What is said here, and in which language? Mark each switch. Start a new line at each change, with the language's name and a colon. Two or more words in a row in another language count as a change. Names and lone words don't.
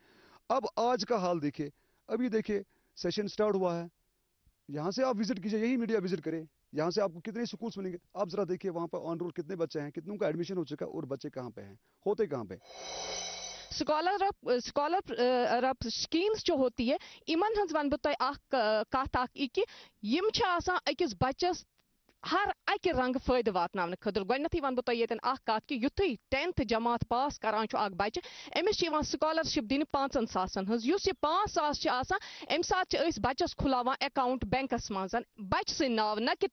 Urdu: اب آج کا حال دیکھیں ابھی دیکھیں
English: session start
Urdu: ہوا ہے یہاں سے آپ وزٹ کیجئے یہی میڈیا وزٹ کریں یہاں سے آپ کو کتنے سکولز ملیں گے. آپ ذرا دیکھیے وہاں پہ
English: on roll
Urdu: کتنے بچے ہیں کتنوں کا ایڈمیشن ہو چکا اور بچے کہاں پہ ہیں ہوتے کہاں پہ. سکالرشپ سکیمز جو ہوتی ہے
Kashmiri: امن ہز ون بہ تہ اخ کت اخ کہ یم چھ آسان أکِس بچس ہر اکہ رنگ فائدہ واتناون خاطر گۄڈنیتھٕے ون بہٕ تۄہہِ ییٚتٮ۪ن اکھ کتھ کہِ یُتھُے 10th جماعت پاس کران چھُ اکھ بچہِ أمِس چھِ یِوان سکالرشپ دِنہٕ 5,000 ہٕنٛز یُس یہِ 5,000 چھِ آسان اَمہِ ساتہٕ چھِ أسۍ بچس کھُلاوان اکاؤنٹ بینکس منٛز بچہِ سٕنٛدۍ ناو نہ کہِ